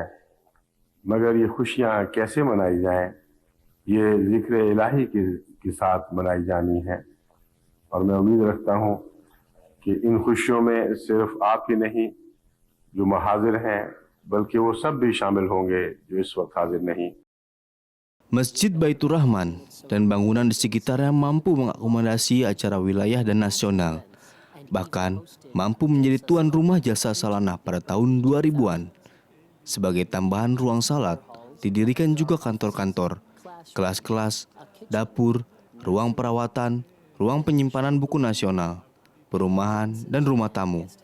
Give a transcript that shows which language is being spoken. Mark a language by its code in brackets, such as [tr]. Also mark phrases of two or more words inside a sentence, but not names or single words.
[ur] مگر یہ خوشیاں کیسے منائی جائیں، یہ ذکر الٰہی کے ساتھ منائی جانی ہے. اور میں امید رکھتا ہوں کہ ان خوشیوں میں صرف آپ ہی نہیں جو حاضر ہیں، بلکہ وہ سب بھی شامل ہوں گے جو اس وقت حاضر نہیں. [id] Masjid Baitur Rahman dan bangunan di sekitarnya mampu mengakomodasi acara wilayah dan nasional. Bahkan mampu menjadi tuan rumah jasa salanah pada tahun 2000-an. Sebagai tambahan ruang salat, didirikan juga kantor-kantor, kelas-kelas, dapur, ruang perawatan, ruang penyimpanan buku nasional, perumahan, dan rumah tamu.